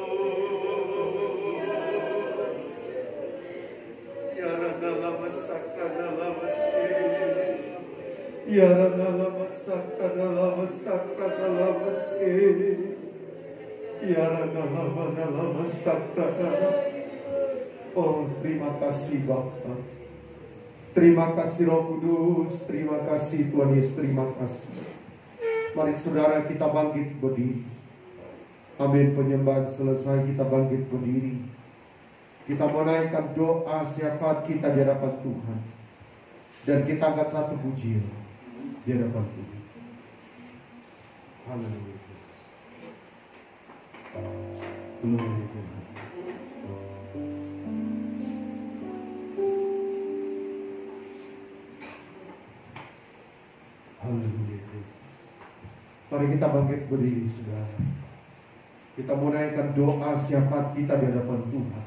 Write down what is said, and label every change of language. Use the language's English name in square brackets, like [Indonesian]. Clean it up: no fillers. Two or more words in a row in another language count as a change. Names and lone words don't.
[Indonesian] yarana lama sakrana lama si, yarana lama sakrana lama sakrana lama si, yarana lama sakrana. Oh, terima kasih Bapa. Terima kasih Roh Kudus, terima kasih Tuhan Yesus, terima kasih. Mari saudara kita bangkit berdiri. Amin, penyembahan selesai, kita bangkit berdiri. Kita menaikkan doa syafaat kita di hadapan Tuhan. Dan kita angkat satu pujian di hadapan Tuhan. Haleluya. [English] Glory to God. [Indonesian] Haleluya Yesus. Mari kita bangkit berdiri, saudara. Kita menaikkan doa syafaat kita di hadapan Tuhan.